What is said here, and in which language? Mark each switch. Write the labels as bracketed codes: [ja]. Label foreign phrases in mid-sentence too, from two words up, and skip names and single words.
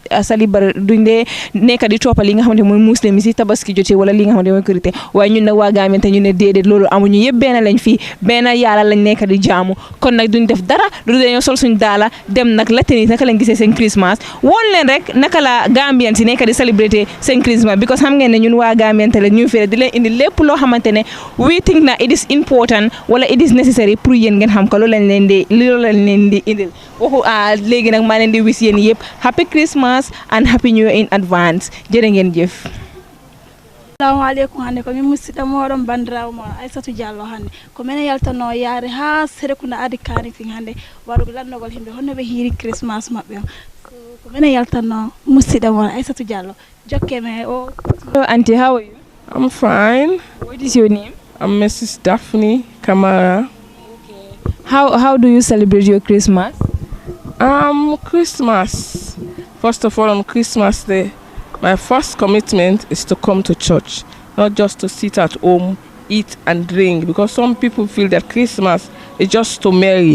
[wo] dee nekk di toppal li nga xamante mooy muslim yi si tabaski jotee wala li nga xamante mooy korité waaye ñun nag waa Gambie te ñu ne déedéet loolu amuñu yëpp benn lañ fii benn yàlla lañ nekk di jaamu kon nag duñ def dara lu dañoo sol suñ daala dem nag laajte nit naka lañ gisee seen Christmas woon leen rek naka la Gambien si nekk di célébrer seen Christmas because xam ngeen ne ñun waa Gambien te la ñu fi di leen indi lépp loo xamante ne [en] we think [wo] na [en] it is important [wo] wala [en] it is necessary [wo] pour yéen ngeen xam ko loolu lañ leen di indil waxu léegi nag maa leen di wis yéen yëpp [en] happy Christmas and happy New Year in advance [wo] jërë ngeen jëf. [ff] Assalamu alaikum hande ko min musida moɗon bandirawo mo Aissatou Diallo hande ko minen yaltano yaare ha Serrekunda adi Kanifing hande warugo lannogol himɓe honno ɓe hiiri Christmas maɓɓe on ko minen yaltano musida mo Aissatou Diallo jokke me o. [en] Hello auntie, how are you? I'm fine. What is your name? I'm Mrs. Daphne Kamara. Okay. How do you celebrate your Christmas? Christmas. First of all, on Christmas Day, my first commitment is to come to church, not just to sit at home, eat and drink, because some people feel that Christmas is just to marry.